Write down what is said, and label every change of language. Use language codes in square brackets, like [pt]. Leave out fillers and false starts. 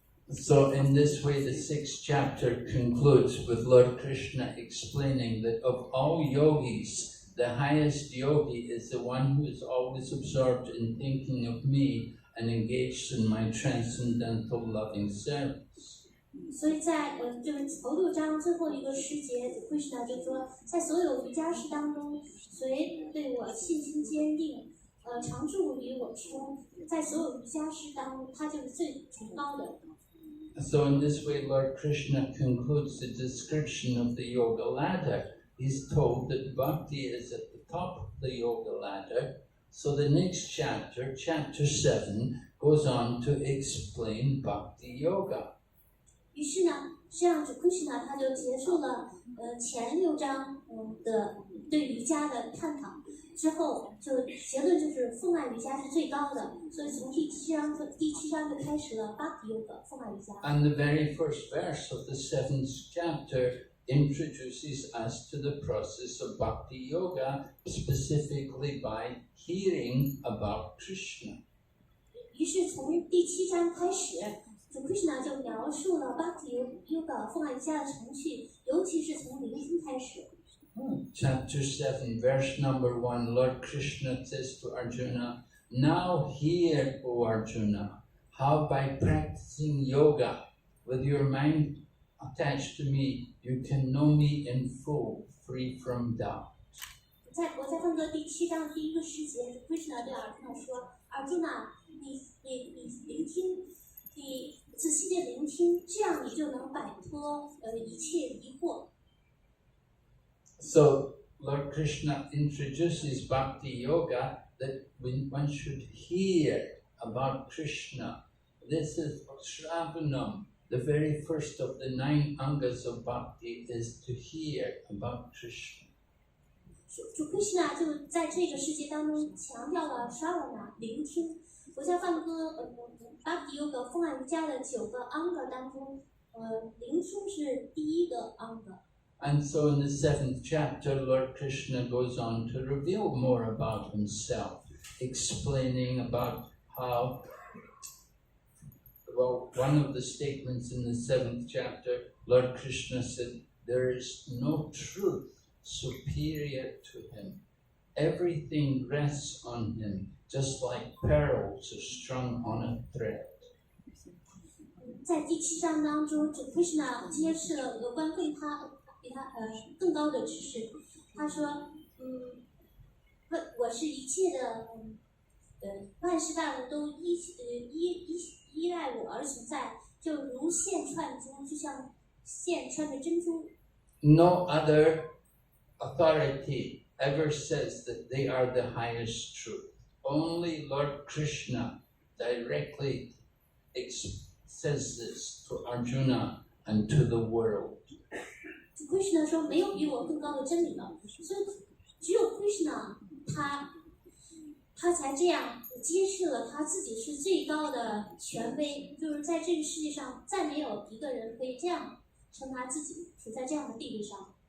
[en] So in this way, the 6th chapter concludes with Lord Krishna explaining that of all yogis, the highest yogi is the one who is always absorbed in thinking of me and engaged in my transcendental loving service. [zh] 所以在这个TODU章最后一个诗节 ，Krishna 就说，在所有瑜伽师当中，谁对我信心坚定，常驻于我之中，在所有瑜伽师当中，他就是最崇高的。 [en] So in this way, Lord Krishna concludes the description of the yoga ladder. He's told that bhakti is at the top of the yoga ladder. So the next chapter, chapter 7, goes on to explain bhakti yoga. [zh] 于是呢，这样子 Krishna 他就结束了前6章的对瑜伽的探讨。之后就结论就是奉爱瑜伽是最高的，所以从第七章就开始了 Bhakti Yoga 奉爱瑜伽。 [en] And the very first verse of the 7th chapter introduces us to the process of Bhakti Yoga, specifically by hearing about Krishna. [zh] 于是从第7章开始，就 Krishna 就描述了 Bhakti Yoga 奉爱瑜伽的程序，尤其是从聆听开始。 [en] Chapter 7, verse number 1, Lord Krishna says to Arjuna, "Now hear, O Arjuna, how by practicing yoga with your mind attached to me, you can know me in full, free from doubt." [zh] 我在分隔第7章第1个诗节 ，Krishna 对Arjuna 说 ：“Arjuna，你聆听，你仔细的聆听，这样你就能摆脱一切疑惑。” [en] So Lord Krishna introduces Bhakti Yoga that one should hear about Krishna. This is Shravanam. The very first of the 9 angas of Bhakti is to hear about Krishna. [zh] 主 Krishna 就在这个世界当中强调了 Shravana 聆听。我在梵歌Bhakti Yoga 奉爱瑜伽的9个 anga 当中，聆听是第1个 anga。 [en] And so in the 7th chapter, Lord Krishna goes on to reveal more about himself, explaining about how, well, one of the statements in the 7th chapter, Lord Krishna said, there is no truth superior to him. Everything rests on him, just like pearls are strung on a thread. [zh] 在第7章当中，主 Krishna 揭示了有关比他更高的知识。他说，我是一切的，万事万物都依赖我而存在，就如线串珠，就像线穿着珍珠。 [en] No other authority ever says that they are the highest truth. Only Lord Krishna directly says this to Arjuna and to the world. [zh] Krishna 说没有比我更高的真理了，所以只有 Krishna 他才这样揭示了他自己是最高的权威，就是在这个世界上再没有一个人可以这样称他自己处在这样的地位上。